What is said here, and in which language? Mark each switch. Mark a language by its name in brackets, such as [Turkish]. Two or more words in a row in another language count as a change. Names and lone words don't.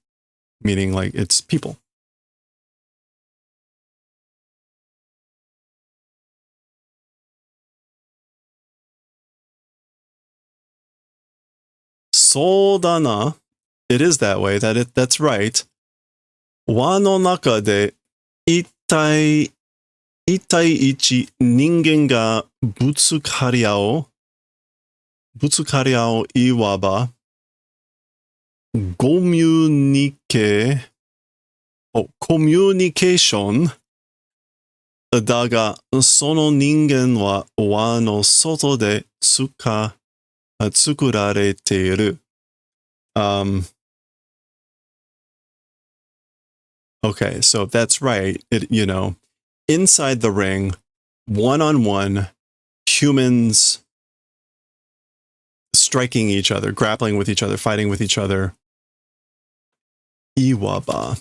[English] Meaning like it's people. Sodana, it is that way. That's right. [Japanese] 輪の中で一対一人間がぶつかり合う iwaba communication だが、その人間は輪の外で作られている。 [English] Okay, so that's right. Inside the ring, one-on-one, humans striking each other, grappling with each other, fighting with each other. Iwaba.